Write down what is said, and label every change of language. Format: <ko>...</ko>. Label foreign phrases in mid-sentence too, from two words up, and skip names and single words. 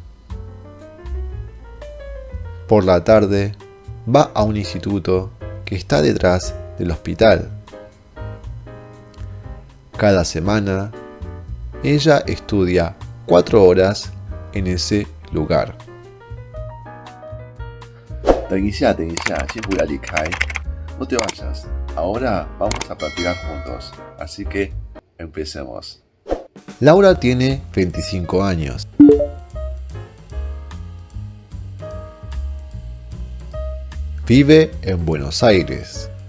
<es>Por la tarde, va a un instituto que está detrás del hospital. Cada semana, ella estudia 4 horas en ese lugar.</es> <zh>等一下，先不要离开。</zh> <es>No te vayas. Ahora vamos a practicar juntos. Así que empecemos. Laura tiene 25 años. Vive en Buenos Aires.</es>